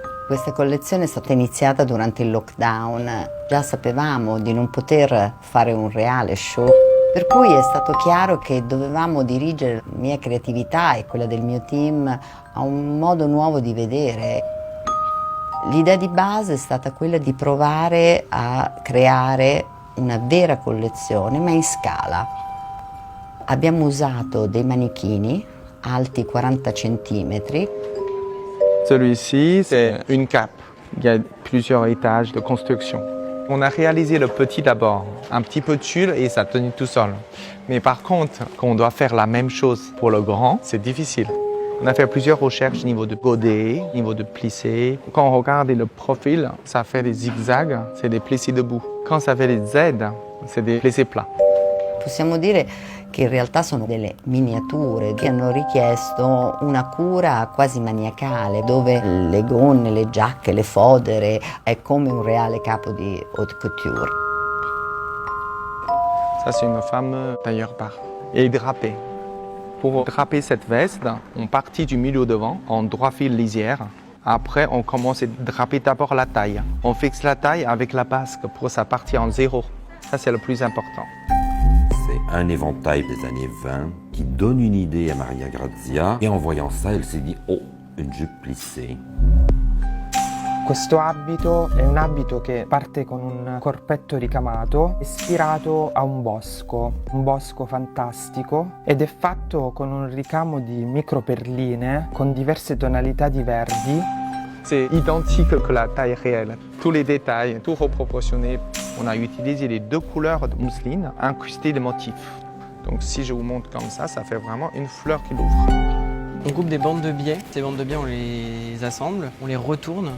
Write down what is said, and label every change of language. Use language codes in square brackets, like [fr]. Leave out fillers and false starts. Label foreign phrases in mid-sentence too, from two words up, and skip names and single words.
[it] Questa collezione è stata iniziata durante il lockdown. Già sapevamo di non poter fare un reale show, per cui è stato chiaro che dovevamo dirigere la mia creatività e quella del mio team a un modo nuovo di vedere. L'idea di base è stata quella di provare a creare una vera collezione, ma in scala. Abbiamo usato dei manichini alti 40 centimetri. [fr] Celui-ci, c'est une cape. Il y a plusieurs étages de construction. On a réalisé le petit d'abord, un petit peu de tulle et ça tenait tout seul. Mais par contre, quand on doit faire la même chose pour le grand, c'est difficile. On a fait plusieurs recherches au niveau de godet, au niveau de plissé. Quand on regarde le profil, ça fait des zigzags, c'est des plissés debout. Quand ça fait des Z, c'est des plissés plats. [it] Possiamo dire che in realtà sono delle miniature che hanno richiesto una cura quasi maniacale, dove le gonne, le giacche, le fodere è come un reale capo di [fr] haute couture. Ça, c'est une femme tailleur bar et drapée. Pour draper cette veste, on partit du milieu devant en droit fil lisière. Après, on commence à draper d'abord la taille. On fixe la taille avec la basque pour que ça parte en zéro. Ça, c'est le plus important. C'est un éventail des années 20 qui donne une idée à Maria Grazia et en voyant ça, elle s'est dit « Oh, une jupe plissée ». [it] Questo abito è un abito che parte con un corpetto ricamato ispirato a un bosco fantastico, ed è fatto con un ricamo di microperline con diverse tonalità di verdi. [fr] C'est identique que la taille réelle. Tous les détails, tout reproportionné. On a utilisé les deux couleurs de mousseline incrustées de motifs. Donc si je vous montre comme ça fait vraiment une fleur qui l'ouvre. On coupe des bandes de biais. Ces bandes de biais, on les assemble, on les retourne.